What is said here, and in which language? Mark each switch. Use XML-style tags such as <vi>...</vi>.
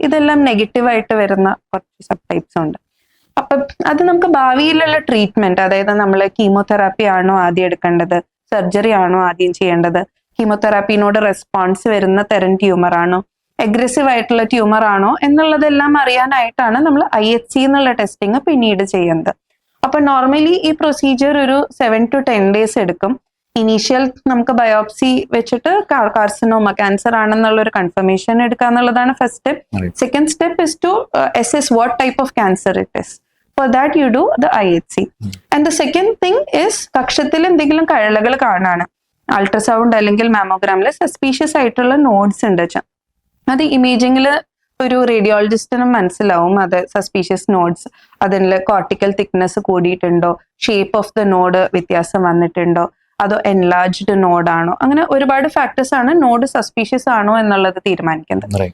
<ml>ഇതെല്ലാം നെഗറ്റീവ് ആയിട്ട് വരുന്ന കുറച്ച് സബ് ടൈപ്സ് ഉണ്ട്. അപ്പം അത് നമുക്ക് ഭാവിയിലുള്ള ട്രീറ്റ്മെന്റ്, അതായത് നമ്മൾ കീമോതെറാപ്പി ആണോ ആദ്യം എടുക്കേണ്ടത്, സർജറി ആണോ ആദ്യം ചെയ്യേണ്ടത്, കീമോതെറാപ്പിനോട് റെസ്പോൺസ് വരുന്ന തരം ട്യൂമർ ആണോ, അഗ്രസീവ് ആയിട്ടുള്ള ട്യൂമർ ആണോ എന്നുള്ളതെല്ലാം അറിയാനായിട്ടാണ് നമ്മൾ IHC എന്നുള്ള ടെസ്റ്റിംഗ് പിന്നീട് ചെയ്യുന്നത്. അപ്പൊ നോർമലി ഈ പ്രൊസീജിയർ ഒരു</ml> <en>7 to 10 days</en> <ml>എടുക്കും. ഇനീഷ്യൽ നമുക്ക് ബയോപ്സി വെച്ചിട്ട് കാർസിനോമ, ക്യാൻസർ ആണെന്നുള്ള ഒരു കൺഫർമേഷൻ എടുക്കുക എന്നുള്ളതാണ് first step.</ml> <en>Second step is to assess what type of cancer it is. For that you do the IHC. And the second thing is</en> <ml>കക്ഷത്തിൽ എന്തെങ്കിലും കഴലകൾ കാണാണ്, ultrasound അല്ലെങ്കിൽ മാമോഗ്രാമിൽ suspicious ആയിട്ടുള്ള nodes ഉണ്ട് വെച്ചാൽ അത് ഇമേജിങ്ങിൽ ഒരു റേഡിയോളജിസ്റ്റിനും മനസ്സിലാവും അത് സസ്പീഷ്യസ് നോഡ്സ്. അതിൽ cortical thickness കൂടിയിട്ടുണ്ടോ, shape of the node വ്യത്യാസം വന്നിട്ടുണ്ടോ, അതോ എൻലാർജ്ഡ് നോഡാണോ, അങ്ങനെ ഒരുപാട് ഫാക്ടേഴ്സ് ആണ് നോഡ് സസ്പീഷ്യസ് ആണോ എന്നുള്ളത് തീരുമാനിക്കുന്നത്.</ml>